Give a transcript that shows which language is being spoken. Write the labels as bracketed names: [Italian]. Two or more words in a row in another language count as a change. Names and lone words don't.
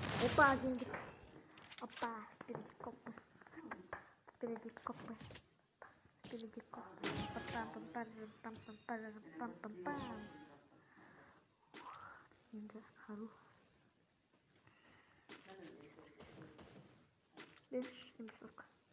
[Kazakh] Опа, жеңдік. [Russian] Опа, впереди копы. Впереди копы. Впереди копы. Пам-пам-пам-пам-пам-пам-пам-пам. [Kazakh] Енді қару. 5 40.